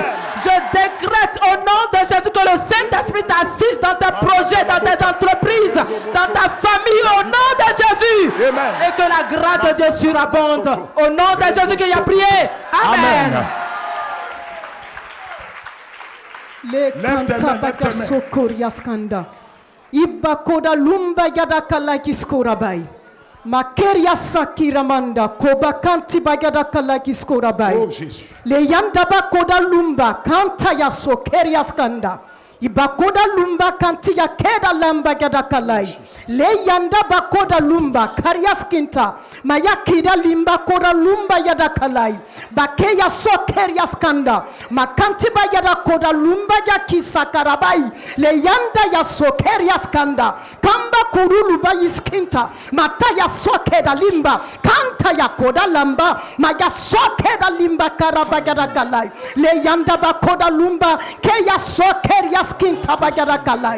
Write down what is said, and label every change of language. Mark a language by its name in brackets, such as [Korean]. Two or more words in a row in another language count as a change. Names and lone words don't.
[French] Je décrète au nom de Jésus que le Saint-Esprit t'assiste dans tes projets, dans tes entreprises, dans ta famille au nom de Jésus. Et que la grâce de Dieu surabonde. Au nom de Jésus qu'il a prié. Amen. Le kanta baka sokoria skanda ibakoda lumba yada kalaki skorabai makeria sakira manda koba kanti bagada kalaki skorabai. Oh Jésus. Le yanda bakoda lumba kanta ya sokeria skanda ibakoda lumba kanti ya keda lamba gada kalai. Le yanda bakoda lumba kariaskinta mayakida limba koda lumba yada kalai bakeya sokeria skanda makanti bayada koda lumba ya kisakarabai. Le yanda ya sokeria skanda kamba kurulu bayiskinta mataya sokeda limba kanta ya koda lamba maya sokeda limba karabagada kalai. Le yanda bakoda lumba keya sokeria skinta bagada kalai.